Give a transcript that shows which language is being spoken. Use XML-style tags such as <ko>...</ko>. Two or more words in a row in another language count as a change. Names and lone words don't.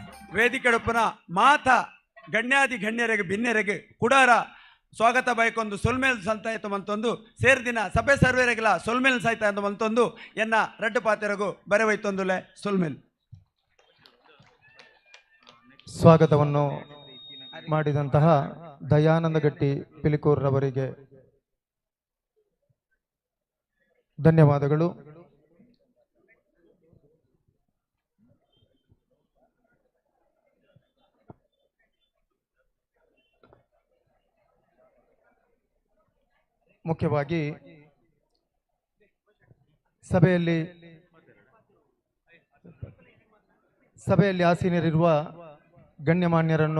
<tcy>ವೇದಿಕೆಡುಪುನ ಮಾತ ಗಣ್ಯಾದಿ ಗಣ್ಯರಿಗೆ ಭಿನ್ನರಿಗೆ ಕುಡಾರ ಸ್ವಾಗತ ಬೈಕೊಂದು ಸೊಲ್ಮೇಲ್ ಸಂತಾಯಿತು ಮಂತೊಂದು ಸೇರ್ದಿನ ಸಭೆ ಸರ್ವೇರೆಗಳ ಸೊಲ್ಮೇಲ್ ಸಾಯ್ತ ಅಂತ ಮಂತೊಂದು ಎನ್ನ ರಡ್ಡು ಪಾತೆರಗು ಬರೆವೈತೊಂದುಲೆ ಸೊಲ್ಮೇಲ್</tcy> <kn>ಸ್ವಾಗತವನ್ನು ಮಾಡಿದಂತಹ ದಯಾನಂದ ಗಟ್ಟಿ ಪಿಲಿಕೂರ್ರವರಿಗೆ ಧನ್ಯವಾದಗಳು. ಮುಖ್ಯವಾಗಿ ಸಭೆಯಲ್ಲಿ ಆಸೀನರಿರುವ ಗಣ್ಯಮಾನ್ಯರನ್ನು</kn>